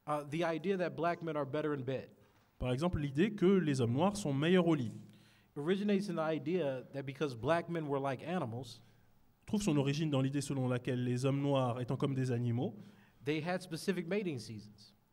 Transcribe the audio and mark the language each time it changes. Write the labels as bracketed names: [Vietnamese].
[English] the idea that black men are better in bed [French] l'idée que les hommes noirs sont meilleurs au lit [English] originates in the idea that because black men were like animals, [French] trouve son origine dans l'idée selon laquelle les hommes noirs, étant comme des animaux, [English] they had specific mating seasons.